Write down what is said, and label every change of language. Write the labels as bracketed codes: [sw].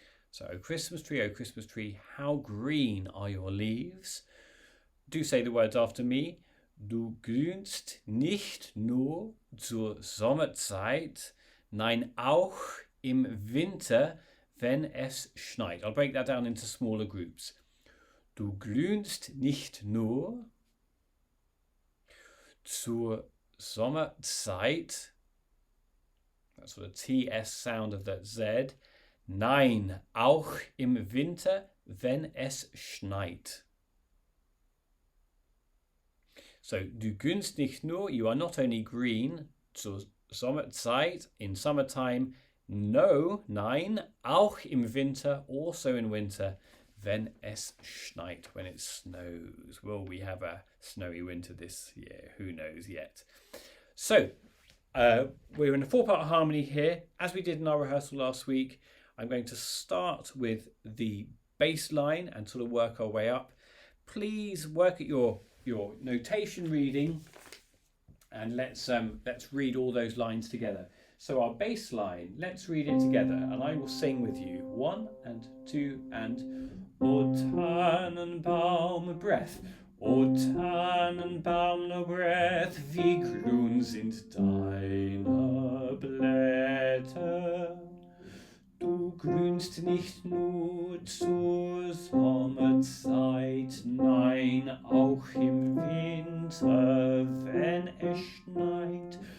[en] So, O Christmas tree, how green are your leaves? Do say the words after me. [de] Du grünst nicht nur zur Sommerzeit, nein, auch im Winter, wenn es schneit. [en] I'll break that down into smaller groups. [de] Du grünst nicht nur zur Sommerzeit. [en] That's the TS sound of that Z. [de] Nein, auch im Winter, wenn es schneit. [en] So, [de] du grünst nicht nur, [en] you are not only green [de] zur Sommerzeit, [en] in summertime. [de] No, nein, auch im Winter, [en] also in winter, [de] wenn es schneit, [en] when it snows. Will we have a snowy winter this year? Who knows yet? So, we're in a 4-part harmony here. As we did in our rehearsal last week, I'm going to start with the bass line and sort of work our way up. Please work at your notation reading, and let's read all those lines together. So our bass line, let's read it together, and I will sing with you. 1 and 2 and O Tannenbaum, breath. [de] O Tannenbaum, [en] no breath, [de] wie grün sind deine Blätter. Du grünst nicht nur zur Sommerzeit, nein, auch im Winter, wenn es schneit.